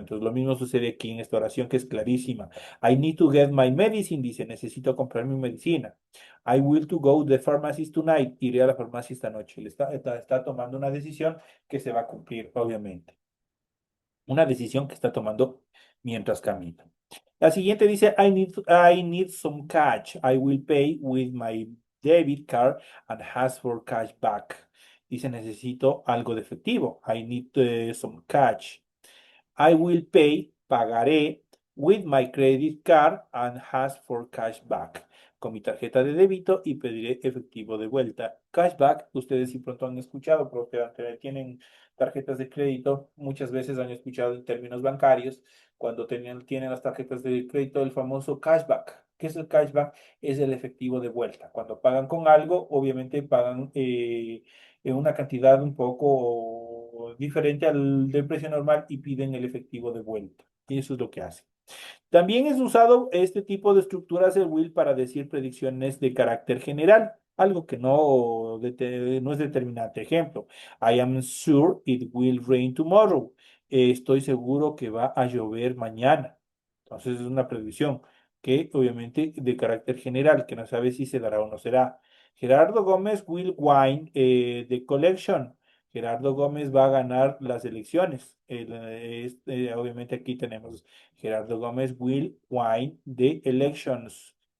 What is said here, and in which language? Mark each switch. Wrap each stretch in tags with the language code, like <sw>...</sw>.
<es>Entonces lo mismo sucede aquí en esta oración que es clarísima.</es> <en>I need to get my medicine,</en> <es>dice, necesito comprar mi medicina.</es> <en>I will to go to the pharmacy tonight,</en> <es>iré a la farmacia esta noche. Está tomando una decisión que se va a cumplir, obviamente. Una decisión que está tomando mientras camina. La siguiente dice,</es> <en>I need some cash. I will pay with my debit card and ask for cash back.</en> <es>Dice, necesito algo de efectivo.</es> <en>I need some cash. I will pay,</en> <es>pagaré,</es> <en>with my credit card and ask for cash back.</en> <es>Con mi tarjeta de débito y pediré efectivo de vuelta. Cashback, ustedes si pronto han escuchado, porque tienen tarjetas de crédito, muchas veces han escuchado en términos bancarios, cuando tienen las tarjetas de crédito, el famoso cashback. ¿Qué es el cashback? Es el efectivo de vuelta. Cuando pagan con algo, obviamente pagan en una cantidad un poco diferente al del precio normal y piden el efectivo de vuelta. Y eso es lo que hace. También es usado este tipo de estructuras del will para decir predicciones de carácter general, algo que no es determinante. Ejemplo,</es> <en>I am sure it will rain tomorrow.</en> <es>Estoy seguro que va a llover mañana. Entonces es una predicción que obviamente de carácter general, que no sabe si se dará o no será.</es> <en>Gerardo Gómez will win the collection.</en> <es>Gerardo Gómez va a ganar las elecciones. Obviamente aquí tenemos Gerardo Gómez</es> <en>will win the elections.</en>